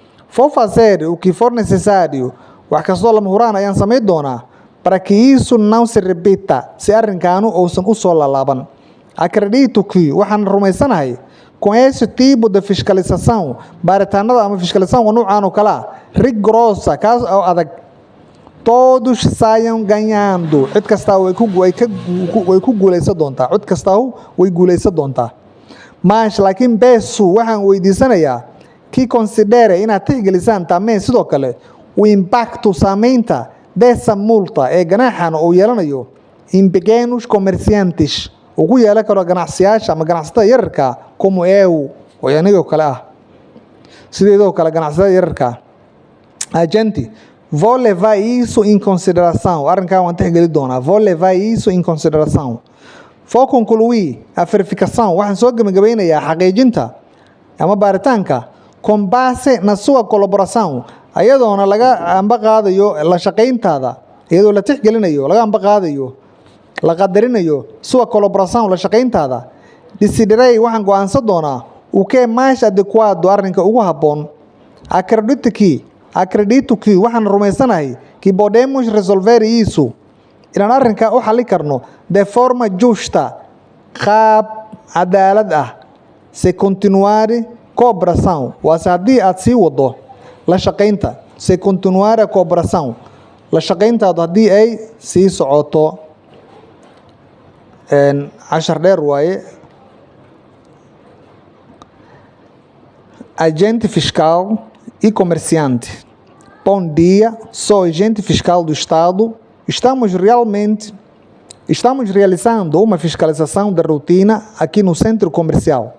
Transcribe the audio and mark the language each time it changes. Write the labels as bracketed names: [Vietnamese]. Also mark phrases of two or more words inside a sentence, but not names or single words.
[Portuguese] Vou fazer o que for necessário, [Somali] wax kastoo lama huraan ayaan samayn doonaa [Portuguese] para que isso não se repita, [Somali] se arrinkaanu uusan u soo laalaaban. [Portuguese] Acredito que [Somali] waxaan rumaysanahay [Portuguese] com esse tipo de fiscalização, [Somali] baaritaanada ama fiscalização noocaan oo kale ah, rigorosa, kaas oo adag, [Portuguese] todos saiam ganhando. [Somali] Cid kastaa way ku guulaysan doontaa. Cid kastaa way guulaysan doontaa. [Portuguese] Mas laakiin peço, [Somali] waxaan weydiisanayaa [Portuguese] que considere [Somali] inaad tixgelisaan [Portuguese] tamém [Somali] sidoo kale [Portuguese] o impacto saamaynta dessa multa [Somali] ee ganaaxan uu yeelanayo [Portuguese] em pequenos comerciantes, [Somali] uu ku yeelan karo ganacsiyaasha ama ganacsatada yararka [Portuguese] como eu [Somali] oo anigoo kale ah, sideedoo kale ganacsatada yararka. [Portuguese] A gente vou levar isso em consideração. [Somali] Arrinkaa waan tixgeli doonaa. [Portuguese] Vou levar isso em consideração. Vou concluir a verificação. [Somali] Waxaan soo gabagabeynayaa xaqiijinta ama baaritaanka [Portuguese] com base na sua colaboração, [Somali] ayadoona laga amba qaadayo la shaqayntaada, iyadoo la tixgelinayo, laga amba qaadayo, la qadarinayo [Portuguese] sua colaboração, [Somali] la shaqayntaada. [Portuguese] Decidirei, [Somali] waxaan go'aansan doonaa [Portuguese] o que é mais adequado, [Somali] arrinka ugu habboon. [Portuguese] Acredito que [Somali] waxaan rumaysanahay [Portuguese] que podemos resolver isso, [Somali] inaan arrinka u xalli karno [Portuguese] de forma justa, [Somali] qaab cadaalad ah, [Portuguese] se continuar cooperação, [Somali] waase haddii aad sii wado la shaqaynta, [Portuguese] se continuar a cooperação, [Somali] la shaqayntaadu haddii ay sii socoto. Cashar dheer waaye. [Portuguese] Agente fiscal e comerciante. Bom dia, sou agente fiscal do Estado. Estamos realizando uma fiscalização de rotina aqui no centro comercial.